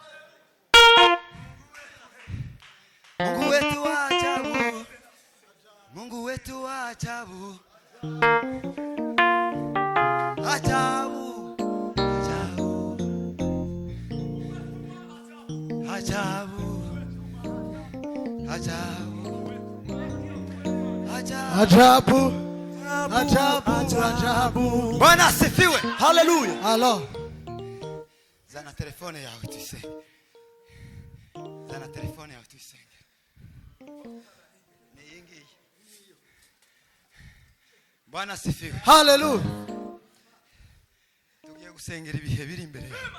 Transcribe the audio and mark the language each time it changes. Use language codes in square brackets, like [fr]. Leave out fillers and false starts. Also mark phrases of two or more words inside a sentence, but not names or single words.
[sw] Mungu wetu wa ajabu, Mungu wetu wa ajabu, ajabu, ajabu, Ajabu, ajabu, ajabu. Bwana asifiwe. Hallelujah. Hello. [rw] Zana telefone yawe tuyisenge. Zana telefone yawe tuyisenge. Ni yingi. [sw] Bwana asifiwe. Hallelujah. [rw] Tugiye gusengera ibihe biri imbere yawe.